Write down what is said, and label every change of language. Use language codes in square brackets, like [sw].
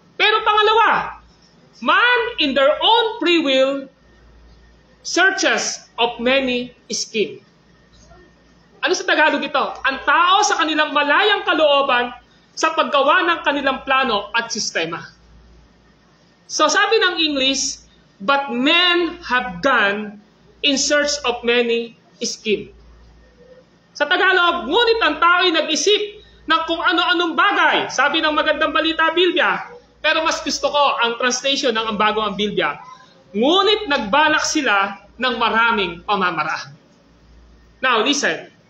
[tl] Pero pangalawa, [en] man in their own free will searches of many schemes. [tl] Ano sa Tagalog ito? Ang tao sa kanilang malayang kalooban, sa paggawa ng kanilang plano at sistema. So sabi ng English, [en] but men have gone in search of many schemes. [tl] Sa Tagalog, ngunit ang tao'y nag-isip ng kung ano-anong bagay. Sabi ng Magandang Balita Biblia. Pero mas gusto ko ang translation ng Ang Bagong Biblia. Ngunit nagbalak sila ng maraming pamamaraan. [en] Now, listen.